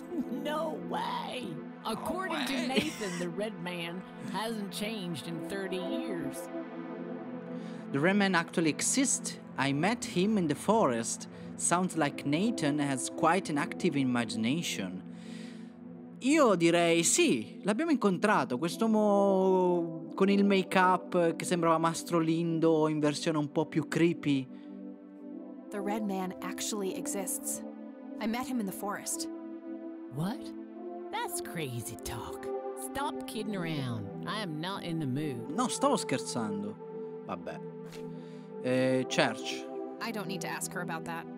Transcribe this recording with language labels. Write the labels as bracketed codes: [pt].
[en] No way! According to Nathan, the red man hasn't changed in 30 years. The Redman actually exists. I met him in the forest. Sounds like Nathan has quite an active imagination. [it] Io direi sì, l'abbiamo incontrato, quest'uomo con il make-up che sembrava Mastro Lindo in versione un po' più creepy. [en] The red man actually exists. I met him in the forest. What? That's crazy talk. Stop kidding around. I am not in the mood. [it] No, stavo scherzando. Vabbè. Church. [en] I don't need to ask her about that.